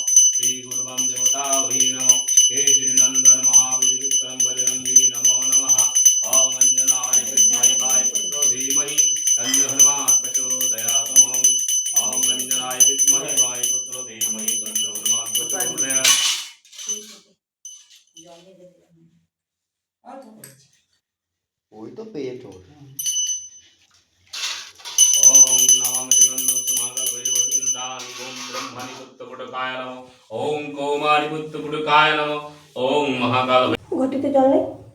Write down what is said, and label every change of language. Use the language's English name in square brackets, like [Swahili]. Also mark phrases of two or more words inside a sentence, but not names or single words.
[Sanskrit] श्री गुरुबं देवतायै नमः। केशरीनन्दन महावीर विक्रम बजरंगी नमो नमः। ओं अंजनाय विद्महे वायुपुत्रो धीमहि तन्नो हनुमान् प्रचोदयात्। ओं अंजनाय विद्महे वायुपुत्रो धीमहि तन्नो हनुमान् प्रचोदयात्। [Bangla] ওই তো পেট ওর। [Sanskrit] ओम नमः शिवं ब्रह्मणि पुत्रपुटकाय नमः। ओम कौमारी पुत्रपुटकाय नमः। ओम महाकाल [Bangla] ঘটিতে জল নেই।